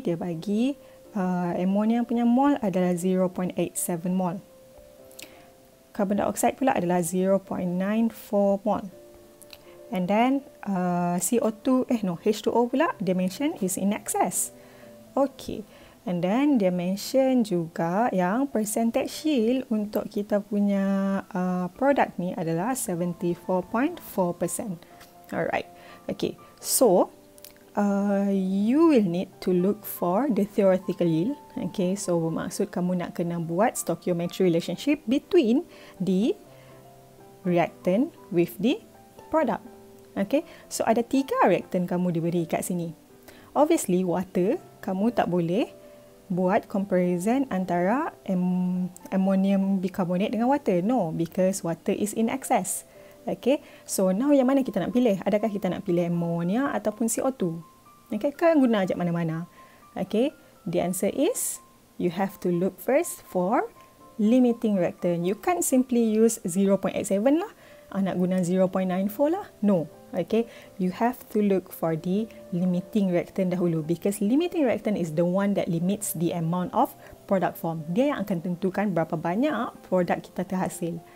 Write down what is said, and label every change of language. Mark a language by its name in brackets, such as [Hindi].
[Malay] Dia bagi ammonia punya mol adalah 0.87 mol. Carbon dioxide pula adalah 0.94 mol. [English] And then H2O [Malay] pula dia [English] mention is in excess. Okay. And then [Malay] dia mention juga yang percentage yield untuk kita punya produk ni adalah 74.4%. Alright. Okay. [English] So you will need to look for the theoretical yield. Okay, so [Malay] bermaksud kamu nak kena buat [English] stoichiometry relationship between the reactant with the product. [Malay] Okay, so ada 3 reactant kamu diberi kat sini. Obviously, water, kamu tak boleh buat comparison antara ammonium bicarbonate dengan water. [English] No, because water is in excess. Okay, so now [Malay] yang mana kita nak pilih? Adakah kita nak pilih ammonia ataupun CO2? Okay, kan guna ajak mana-mana. [English] Okay, the answer is you have to look first for limiting reactant. You can't simply use 0.87 lah. [Malay] Nak guna 0.94 lah. [English] No. Okay, you have to look for the limiting reactant dahulu because limiting reactant is the one that limits the amount of product form. [Malay] Dia yang akan tentukan berapa banyak produk kita terhasil.